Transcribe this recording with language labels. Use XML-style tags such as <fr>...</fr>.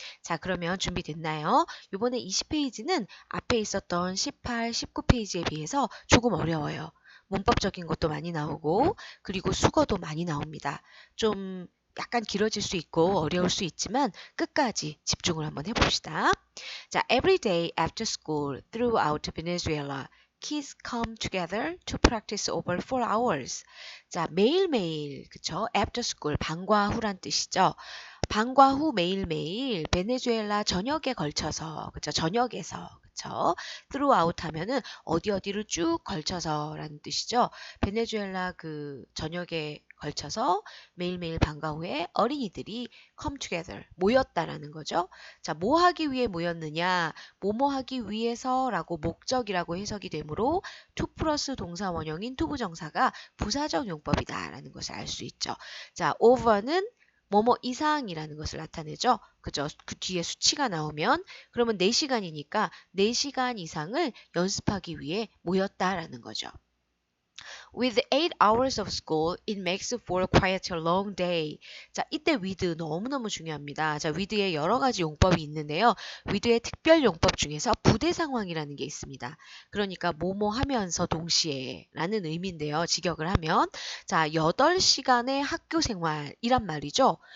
<ko>자, 그러면 준비됐나요? 이번에 20페이지는 앞에 있었던 18, 19페이지에 비해서 조금 어려워요. 문법적인 것도 많이 나오고 그리고 수거도 많이 나옵니다. 좀 약간 길어질 수 있고 어려울 수 있지만 끝까지 집중을 한번 해봅시다.</ko> <en>자, every day after school throughout Venezuela, kids come together to practice over 4 hours.</en> <ko>자, 매일매일, 그쵸?</ko> <en>after school,</en> <ko>방과 후란 뜻이죠. 방과 후 매일매일 베네수엘라 전역에 걸쳐서, 그쵸? 전역에서, 그쵸? throughout 하면은 어디를 쭉 걸쳐서라는 뜻이죠. 베네수엘라 그 전역에 걸쳐서 매일매일 방과 후에 어린이들이</ko> <en>come together,</en> <ko>모였다라는 거죠. 자, 뭐 하기 위해 모였느냐? 뭐뭐 하기 위해서라고 목적이라고 해석이 되므로 to 플러스 동사 원형인 투부정사가 부사적 용법이다라는 것을 알 수 있죠. 자, over는 뭐뭐 이상이라는 것을 나타내죠. 그죠? 그 뒤에 수치가 나오면 그러면 4시간이니까 4시간 이상을 연습하기 위해 모였다라는 거죠.</ko> <en>With 8 hours of school, it makes for quite a long day.</en> <ko>자, 이때 with 너무너무 중요합니다. 자, with의 여러 가지 용법이 있는데요. with의 특별 용법 중에서 부대 상황이라는 게 있습니다. 그러니까 뭐뭐 하면서 동시에 라는 의미인데요. 직역을 하면 자, 8시간의 학교 생활이란 말이죠.</ko>